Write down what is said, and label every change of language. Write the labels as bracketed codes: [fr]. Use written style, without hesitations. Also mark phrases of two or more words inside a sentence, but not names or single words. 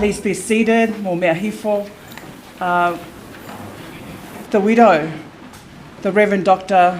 [en] be seated, [to] mō mea hifo. [en] The widow, the Reverend Dr.